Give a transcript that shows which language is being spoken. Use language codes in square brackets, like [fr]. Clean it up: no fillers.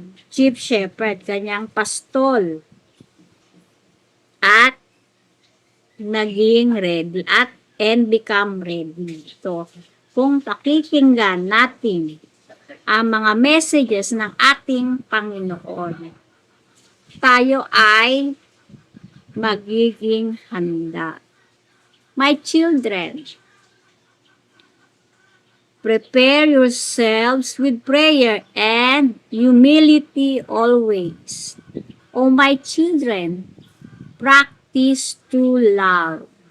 [en] chief shepherd, [tl] kanyang pastol, at naging [en] ready and become ready. [tl] So, kung pakikinggan natin ang mga messages ng ating Panginoon, tayo ay magiging handa. [en] My children, prepare yourselves with prayer and humility always. O my children, practice true love.